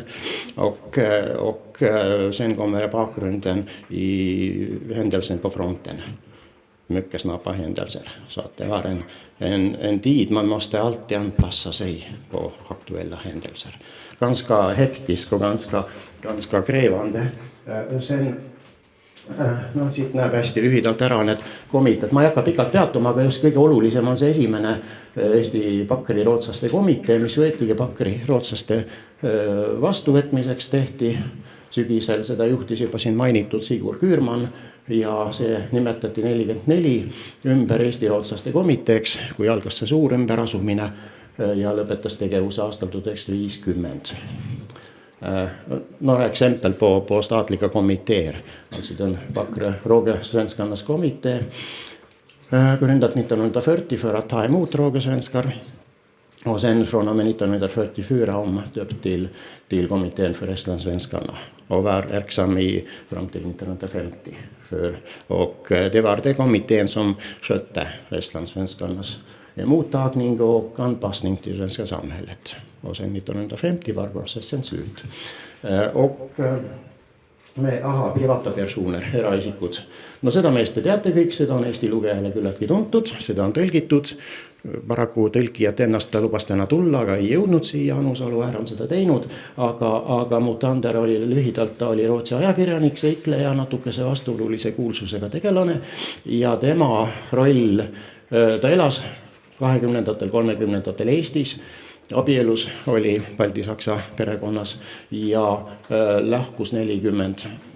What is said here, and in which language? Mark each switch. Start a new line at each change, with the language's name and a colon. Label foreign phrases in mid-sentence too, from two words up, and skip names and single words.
Swedish: Och sen kommer bakgrunden i händelsen på fronten. Mycket snabba händelser. Så att det var en tid man måste alltid anpassa sig på aktuella händelser. Ganska hektisk och ganska krävande.
Estonian: Sen no siit näeb hästi lühidalt ära need komiteed. Ma ei hakka pikalt peatuma, aga just kõige olulisem on see esimene Eesti Pakkeri rootslaste komitee, mis võetigi Pakkeri rootslaste vastuvõtmiseks tehti sügisel. Seda juhtis juba siin mainitud Sigur Küürmann ja see nimetati 44 ümber Eesti rootslaste komiteeks, kui algas see suur ümberasumine ja lõpetas tegevuse aastal 1950.
Swedish: Några exempel på statliga kommittéer. Alltså den Pakkeri rågesvenskarnas kommitté grundat 1940 för att ta emot rågesvenskar. Och sen från och med 1944 omdöpt till kommittén för estlandssvenskarna och var verksam fram till 1950. Och det var det kommittén som skötte estlandssvenskarnas mottagning och anpassning till svenska samhället. Och sen 1950 var processen slut. Och me, privata personer,
Estonian: eraisikud. No seda meest te teate kõik, seda on Eesti lugejale küllaltki tuntud, seda on tõlgitud. Paraku tõlkijat ennast ta lubas täna tulla, aga ei jõudnud siia, Anu Saluäär on seda teinud, aga Mutander oli lühidalt, ta oli Rootsi ajakirjanik, seikleja, natukese vastuolulise kuulsusega tegelane ja tema roll, ta elas 20-ndatel, 30-ndatel Eestis, abielus oli baltisaksa perekonnas ja lahkus 40